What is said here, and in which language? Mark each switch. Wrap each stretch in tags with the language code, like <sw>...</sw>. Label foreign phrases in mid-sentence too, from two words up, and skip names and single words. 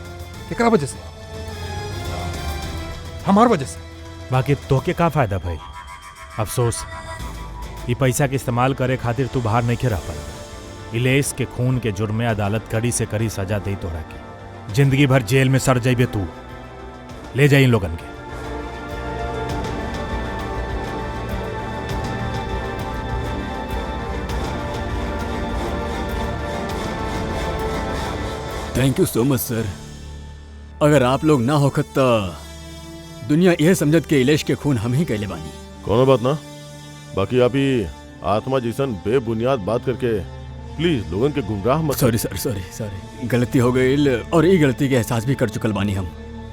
<bho>केकरा वजह से? हमार वजह से। बाकी तोके का फायदा भाई? अफसोस, ये पैसा के इस्तेमाल करे खातिर तू बाहर नहीं के रह पाई। इलेश के खून के जुर्म में अदालत कड़ी से कड़ी सजा दे तोरा के, जिंदगी भर जेल में सड़ जाइबे तू। ले जाई इन लोगन के।</bho> <en>thank you so much sir.</en> <bho>अगर आप लोग ना होखत तो दुनिया यह समझत के इलेश के खून हम ही कैले बानी। कोनो बात ना, बाकी आप ही आत्मा जैसन बेबुनियाद बात करके प्लीज लोगन के गुमराह मत।</bho> <en>sorry sir, sorry,</en> <bho>गलती हो गई, और ये गलती के एहसास भी कर चुकल बानी हम।</bho>